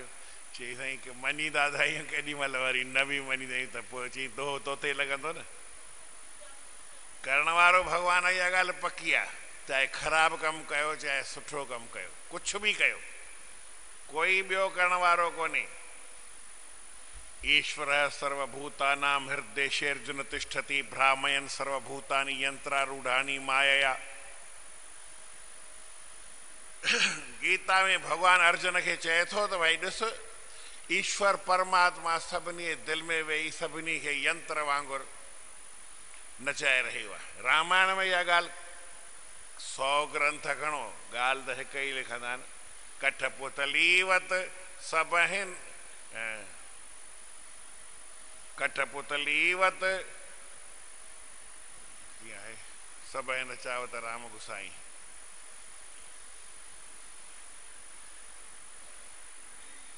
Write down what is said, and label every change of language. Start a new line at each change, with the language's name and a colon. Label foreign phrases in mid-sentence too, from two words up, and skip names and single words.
Sindhi: चई साईं की मञीदा त आहियूं, केॾी महिल वरी न बि मञीदा आहियूं त पोइ चई ॾोह तोते लॻंदो न। करण वारो भॻवानु इहा ॻाल्हि पकी आहे, चाहे ख़राबु कमु कयो, चाहे सुठो कमु कयो, कुझु बि कयो, कोई ॿियो करण वारो कोन्हे।
Sanskrit: ईश्वर सर्वभूतानां हृदयेषु तिष्ठति भ्रामयन् सर्वभूतानि यंत्रारूढ़ानि मायया।
Sindhi: गीता में भगवान अर्जुन खे चए थो त भाई ॾिस, ईश्वर परमात्मा सभिनी दिलि में वेही सभिनी खे यंत्र वांगुरु नचाए रहियो आहे। रामायण में इहा ॻाल्हि 100 ग्रंथ खणो, ॻाल्हि त हिकु ई लिखंदा आहिनि, कठपुतलीवत सभहिन कठपुतलीवत कीअं आहे,
Awadhi: सभहिन चावत राम गुसाई।